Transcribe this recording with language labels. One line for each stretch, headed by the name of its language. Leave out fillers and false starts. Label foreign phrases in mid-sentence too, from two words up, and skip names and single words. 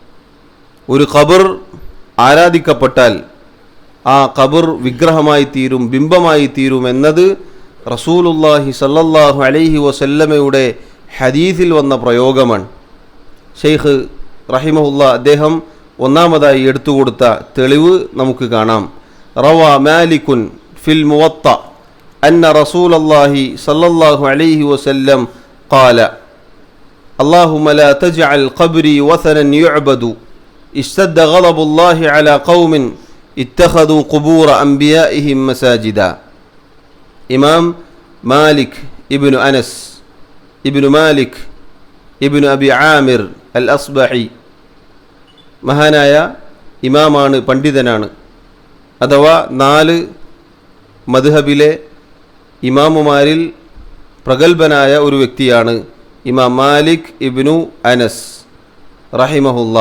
Malayalam: ഒരു ഖബർ ആരാധിക്കപ്പെട്ടാൽ ആ ഖബർ വിഗ്രഹമായി തീരും, ബിംബമായി തീരും എന്നത്
Arabic: رسول الله صلى الله عليه وسلم
Malayalam: ഹദീസിൽ വന്ന പ്രയോഗമാണ്. ഷെയ്ഖ് റഹിമഹുല്ലാ അദ്ദേഹം ഒന്നാമതായി എടുത്തുകൊടുത്ത തെളിവ് നമുക്ക് കാണാം.
Arabic: روى مالك في الموطأ أن رسول الله صلى الله عليه وسلم قال اللهم لا تجعل قبري وثنا يعبد اشتد غضب الله على قوم اتخذوا قبور أنبيائهم مساجدا.
Malayalam: ഇമാം മാലിക് ഇബ്നു അനസ് ഇബ്നു മാലിക് ഇബ്നു അബി ആമിർ അൽ അസ്ബഹി മഹാനായ ഇമാമാണ്, പണ്ഡിതനാണ്. അഥവാ 4 മദ്ഹബിലെ ഇമാമുമാരിൽ പ്രഗത്ഭനായ ഒരു വ്യക്തിയാണ് ഇമാം മാലിക് ഇബ്നു അനസ് റഹിമഹുല്ലാ.